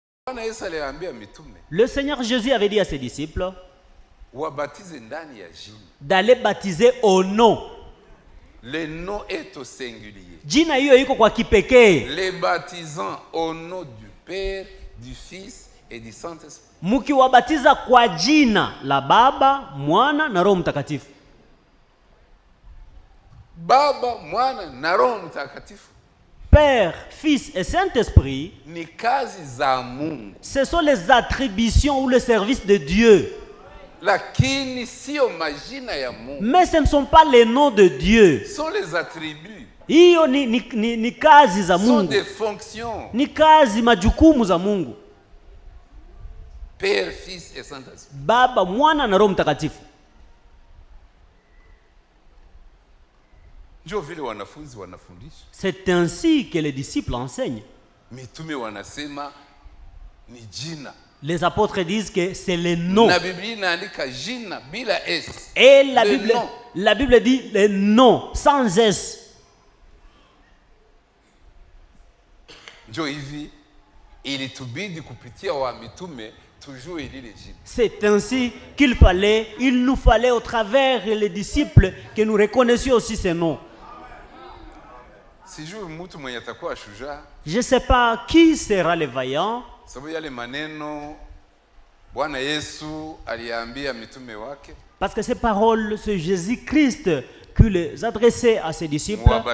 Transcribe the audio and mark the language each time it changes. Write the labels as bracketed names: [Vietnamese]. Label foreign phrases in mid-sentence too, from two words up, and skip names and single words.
[French] Le Seigneur Jésus avait dit à ses disciples d'aller baptiser au nom. Le nom est au singulier. [Swahili] Jina hiyo iko kwa kipekee. [French] Les baptisants au nom du Père, du Fils et du Saint-Esprit. [Swahili] Mkiwabatiza kwa jina la Baba, Mwana na Roho Mtakatifu. Baba, Mwana na Roho Mtakatifu. [French] Père, Fils et Saint-Esprit, [Swahili] ni kazi za Mungu. [French] Ce sont les attributions ou le service de Dieu. [Swahili] Lakini sio majina ya Mungu. [French] Mais ce ne sont pas les noms de Dieu. Ce sont les attributs. [Swahili] Hiyo ni kazi za Mungu. [French] Ce sont des fonctions. [Swahili] Ni kazi majukumu za Mungu. [French] Père, Fils et Saint-Esprit. [Swahili] Baba, Mwana na Roho Mtakatifu. Ndio vile wanafunzi wanafundisha. [French] C'est ainsi que les disciples enseignent. [Swahili] Mitume wanasema ni jina. [French] Les apôtres disent que c'est le nom. [Swahili] La Bible inaandika jina bila S. [French] Et la Bible dit le nom sans S. [Swahili] Ndio hivi ilitubidi kupitia wa mitume tujue lile jina. [French] C'est ainsi il nous fallait au travers les disciples que nous reconnaissions aussi ces noms. Je ne sais pas qui sera le vaillant. Parce que ces paroles, c'est Jésus-Christ qui les adressait à ses disciples.